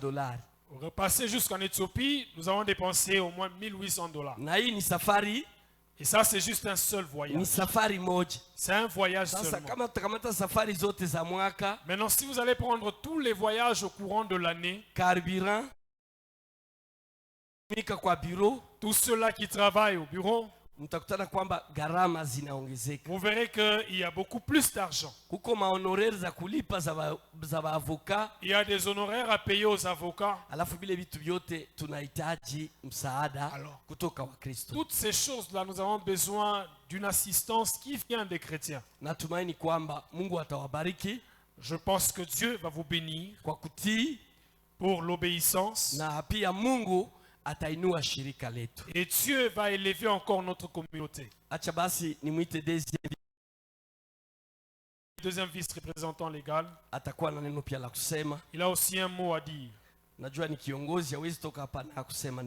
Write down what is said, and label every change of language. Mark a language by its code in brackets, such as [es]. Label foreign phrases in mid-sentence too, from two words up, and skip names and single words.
[fr] Pour repasser jusqu'en Éthiopie, nous avons dépensé au moins $1800. Et ça, c'est juste un seul voyage. [sw] Ni safari moja. [fr] C'est un voyage [sw] Sasa [fr] seulement. [sw] kama tutakamata safari zote za mwaka, [fr] Maintenant, si vous allez prendre tous les voyages au courant de l'année, [sw] carburant, mika kwa bureau, [fr] tous ceux-là qui travaillent au bureau, [sw] mtakutana kwamba gharama zinaongezeka. [fr] vous verrez qu'il y a beaucoup plus d'argent. [sw] Kuko mahonoraires za kulipa za avocat. [fr] Il y a des honoraires à payer aux avocats. [sw] Alafu bile vitu vyote tunahitaji msaada kutoka wa Kristo. [fr] Toutes ces choses-là, nous avons besoin d'une assistance qui vient des chrétiens. [sw] Natumaini kwamba Mungu atawabariki. [fr] Je pense que Dieu va vous bénir [sw] kwa kutii, [fr] pour l'obéissance. [sw] Na pia Mungu atainua shirika letu. [fr] Et Dieu va élever encore notre communauté. [sw] Acha basi nimwite [fr] deuxième vice-représentant légal. [sw] Atakuwa na neno pia la kusema. [fr] Il a aussi un mot à dire. [sw] Najua ni kiongozi hawezi toka hapa na kusema